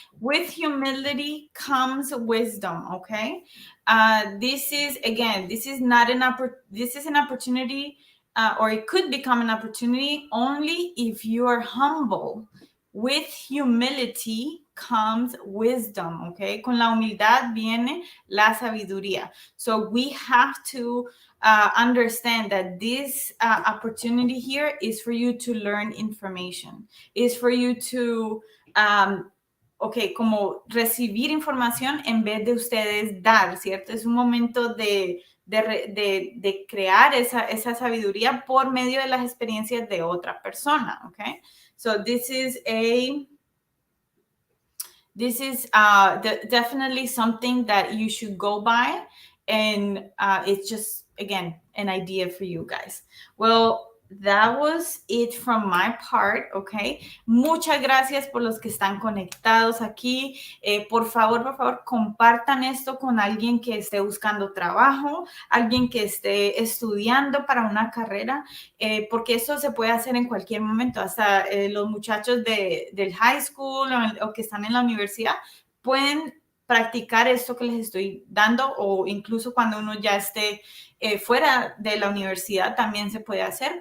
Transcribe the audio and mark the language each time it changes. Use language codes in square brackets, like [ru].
[en] With humility comes wisdom, okay? This is an opportunity, or it could become an opportunity only if you are humble. With humility comes wisdom, okay? [es] Con la humildad viene la sabiduría. [en] So we have to understand that this opportunity here is for you to learn information, is for you to, [es] como recibir información en vez de ustedes dar, [en] ¿cierto? [es] Es un momento de crear esa sabiduría por medio de las experiencias de otra persona, ¿ok? [en] So this is definitely something that you should go by, and it's just, again, an idea for you guys. Well, that was it from my part, okay? [es] Muchas gracias por los que están conectados aquí. Por favor, compartan esto con alguien que esté buscando trabajo, alguien que esté estudiando para una carrera, porque eso se puede hacer en cualquier momento. Hasta los muchachos del high school o que están en la universidad pueden practicar esto que les estoy dando, o incluso cuando uno ya esté fuera de la universidad también se puede hacer.